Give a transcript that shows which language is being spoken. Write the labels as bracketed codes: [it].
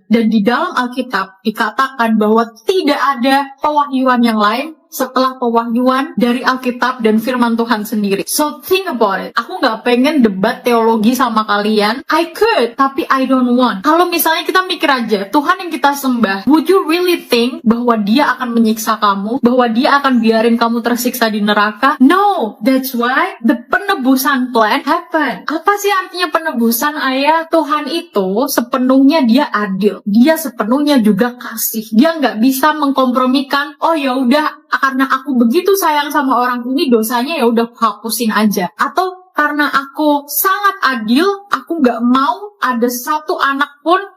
[id] Dan di dalam Alkitab dikatakan bahwa tidak ada pewahyuan yang lain setelah pewahyuan dari Alkitab dan firman Tuhan sendiri. [en] So think about it. [id] Aku gak pengen debat teologi sama kalian. [en] I could, [id] tapi I don't want. Kalau misalnya kita mikir aja, Tuhan yang kita sembah, [en] would you really think [id] bahwa Dia akan menyiksa kamu? Bahwa Dia akan biarin kamu tersiksa di neraka? [en] No! That's why the penebusan plan happen. [id] Apa sih artinya penebusan, Ayah? Tuhan itu sepenuhnya Dia adil. Dia sepenuhnya juga kasih. Dia gak bisa mengkompromikan, oh ya udah, karena aku begitu sayang sama orang ini, dosanya ya udah hapusin aja. Atau karena aku sangat adil, aku gak mau ada satu anak pun